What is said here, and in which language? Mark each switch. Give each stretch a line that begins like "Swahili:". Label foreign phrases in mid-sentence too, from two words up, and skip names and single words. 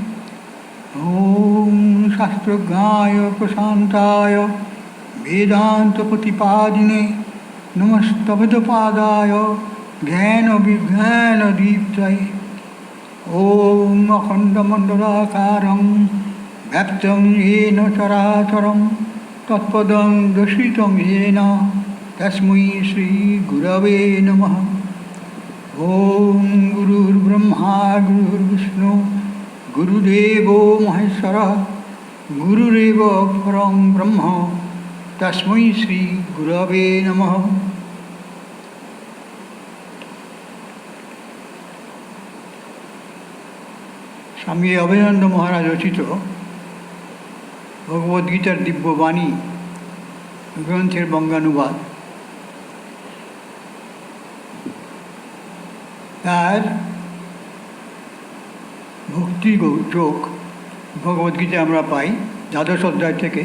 Sanskrit: ॐ शास्त्रज्ञाय प्रशान्ताय वेदान्तप्रतिपादिने नमस्तभदपादाय ज्ञानविज्ञानदीप्तये ॐ अखण्डमण्डलाकारं व्याप्तं येन चराचरं तत्पदं दर्शितं येन तस्मै श्रीगुरवे नमः। ॐ गुरुर्ब्रह्मा गुरुर्विष्णु गुरुदेवो महेश्वरः गुरुरेव परं ब्रह्म तस्मै श्रीगुरवे नमः।
Bangla: স্বামী অভয়ানন্দ মহারাজ রচিত ভগবদ্গীতার দিব্যবাণী গ্রন্থের বঙ্গানুবাদ। তার ভক্তি যোগ ভগবদ্গীতা আমরা পাই দ্বাদশ অধ্যায় থেকে।